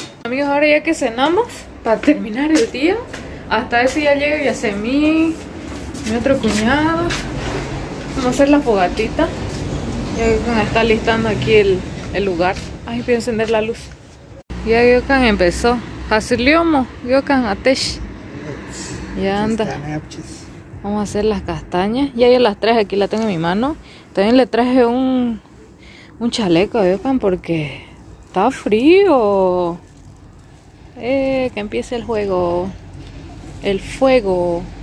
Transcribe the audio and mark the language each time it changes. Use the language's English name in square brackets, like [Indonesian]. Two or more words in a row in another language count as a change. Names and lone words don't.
[Spanish] Amigos, ahora ya que cenamos, para terminar el día, hasta ese ya llega y hace mi otro cuñado. Vamos a hacer la fogatita. Ya Gyokan está listando aquí el lugar. Ay, voy a encender la luz. Ya Gyokan empezó. [Turkish] Hasiliomo, Gyokan atesh. [Spanish] Ya anda. Vamos a hacer las castañas. Ya yo las traje, aquí la tengo en mi mano. También le traje un chaleco a Gyokan porque está frío. Que empiece el juego. El fuego.